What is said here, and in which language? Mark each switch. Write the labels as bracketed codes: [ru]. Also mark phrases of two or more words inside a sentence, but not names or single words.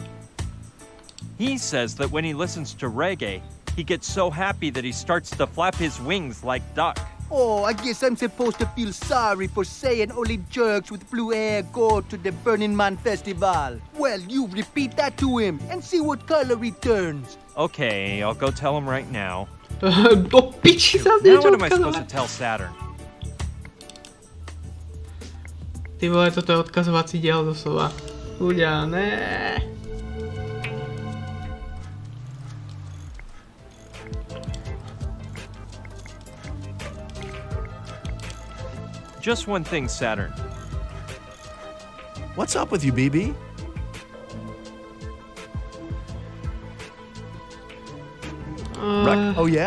[en] he says that when he listens to reggae, he gets so happy that he starts to flap his wings like duck. Oh, I guess I'm supposed to feel sorry for saying only jerks with blue hair go to the Burning Man Festival. Well, you repeat that to him and see what color he turns. Okay, I'll go tell him right now. [sk] Do piči sa [en] Now [sk] niečo [en] what am I supposed to [sk] odkazovať. [en] tell Saturn? [sk] Ty vole, toto je odkazovací diel doslova. Ľudia, ne. [en] Just one thing, Saturn. What's up with you, BB? Oh, yeah?